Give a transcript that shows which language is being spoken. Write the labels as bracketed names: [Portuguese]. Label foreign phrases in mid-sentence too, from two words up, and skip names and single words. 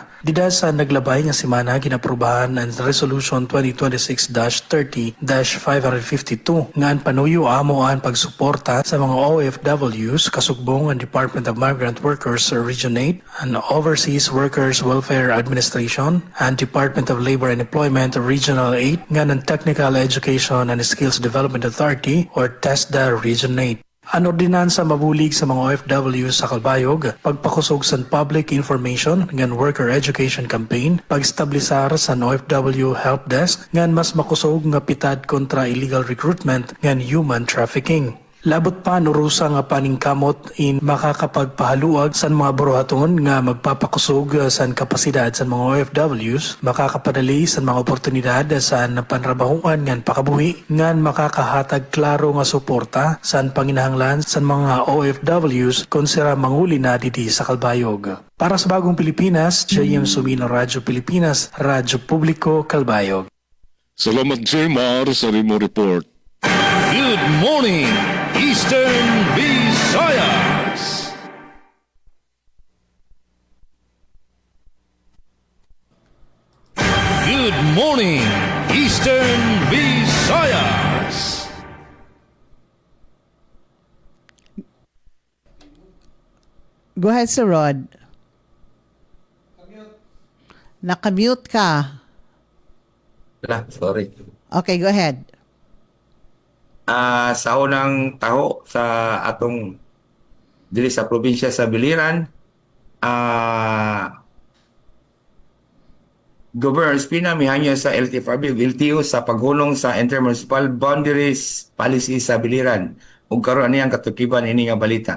[Waray] Dida sa naglabay nga semana ginaprubahan ang Resolution 2026-30-552 nga ang panuyo amo ang pagsuporta sa mga OFWs kasubong ang Department of Migrant Workers Region 8, ang Overseas Workers Welfare Administration, and Department of Labor and Employment Regional 8 nga ng Technical Education and Skills Development Authority or TESDA Region 8. Ang ordinansa mabulig sa mga OFW sa Kalbayog, pagpakusog sa [English] public information [Waray] ngan [English] worker education campaign, [Waray] pag-establisar sa [English] OFW help desk [Waray] ngan mas makusog nga pitad kontra [English] illegal recruitment [Waray] ngan [English] human trafficking. [Waray] Labot pa nurusa nga paningkamot in makakapagpahaluag sa mga buruhaton nga magpapakusog sa kapasidad sa mga OFWs, makakapadali sa mga oportunidad sa panrabahuan ngan pakabuhi ngan makakahatag klaro nga suporta sa panginahanglan sa mga OFWs kung sira manguli na didi sa Kalbayog. Para sa Bagong Pilipinas, J.M. Sumino, Radyo Pilipinas, Radyo Publiko, Kalbayog. Salamat, Gemma, sa imo report. [English] Good morning, Eastern Visayas. Good morning, Eastern Visayas. Go ahead, Sir Rod. [Waray] Nakamute ka. [English] Sorry. Okay, go ahead. [Cebuano] Sa unang taho sa atong dili sa probinsya sa Biliran, Governor Espina mihanyo sa LTFRB ug LTO sa paghulong sa Intermunicipal Boundaries Policy sa Biliran ug karon niyang katukiban ini nga balita.